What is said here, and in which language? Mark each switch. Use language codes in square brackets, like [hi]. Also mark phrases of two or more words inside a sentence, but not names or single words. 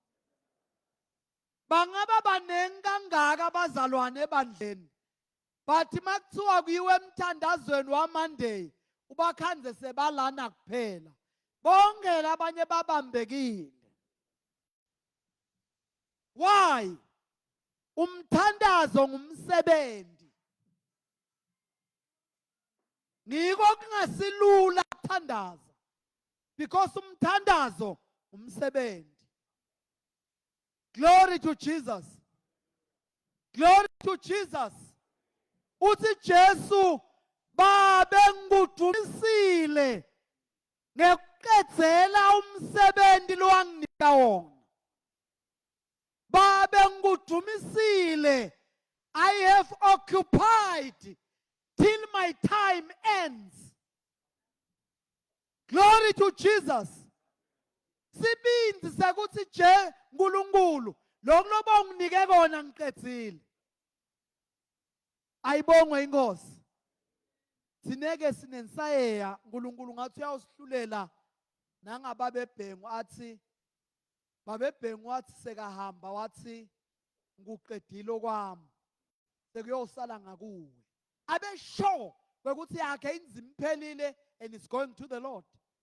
[ss] Bangaba banengi kangaka abazalwane ebandleni. Bathi makuthiwa kuyiwe emthandazweni waMonday, ubakhanze sebalana kuphela. Bonke labanye babambekile. [en] Why? [ss] Umthandazo ngumsebenzi. Ngiko kungasilula ukuthandaza. Because umthandazo umsebenzi. [en] Glory to Jesus. Glory to Jesus. [ss] Uthi Jesu babe ngikudumisile ngekucedzela umsebenzi lowanginika wona. Babe ngikudumisile, [en] I have occupied till my time ends. Glory to Jesus. [ss] Sibindi sekuthi je nkulunkulu lokho loba unginike kona ngiqedzile. Ayibongwe inkosi. Sineke sinensayeya nkulunkulu ngathi uyawusihlulela nangababebhengu athi babebhengu wathi sekahamba wathi ngikuqedile okwami sekuyosala ngakuwe. Abe sure ukuthi yakhe inzima iphelile [en] and is going to the Lord.